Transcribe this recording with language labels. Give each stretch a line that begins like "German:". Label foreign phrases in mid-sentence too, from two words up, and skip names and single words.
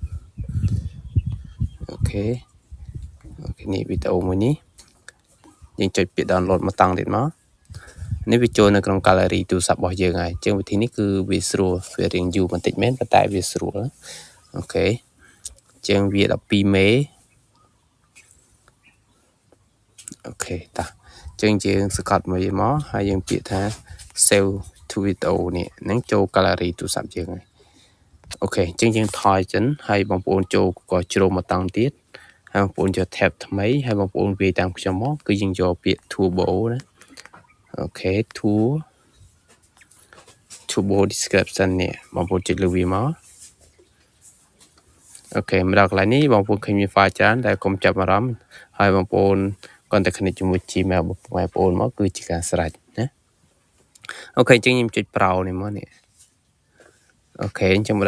Khmer: អូខេនេះវីដេអូមួយនេះយើងចុចពាក្យ download មកតង់ទៀតមកនេះវាចូលនៅក្នុង gallery ទូរស័ព្ទរបស់យើងហើយអញ្ចឹងវិធីនេះគឺវាស្រួលវារៀងយូរបន្តិចមែនប៉ុន្តែវាស្រួលអូខេអញ្ចឹងវា12មេ អូខេតោះអញ្ចឹងយើងសង្កត់មួយមកហើយយើងពាក្យថា
English: save to video
Khmer: នេះនឹងចូល gallery ទូរស័ព្ទយើងហើយអូខេអញ្ចឹងយើងថយចិនហើយបងប្អូនចូលក៏ជ្រុំមកតង់ទៀតហើយបងប្អូនយក tab ថ្មីហើយបងប្អូនវាយតាមខ្ញុំមកគឺយើងយកពាក្យ turbo ណាអូខេ
English: turbo description
Khmer: នេះបងប្អូនចុចលើវាមកអូខេមកដល់កន្លែងនេះបងប្អូនឃើញមាន file ច្រើនតែកុំចាប់អារម្មណ៍ហើយបងប្អូនគាត់តែ connect ជាមួយ Gmail បងប្អូនមកគឺជាការស្រេចណាអូខេអញ្ចឹងខ្ញុំចុច Pro នេះមកនេះអូខេអញ្ចឹងមក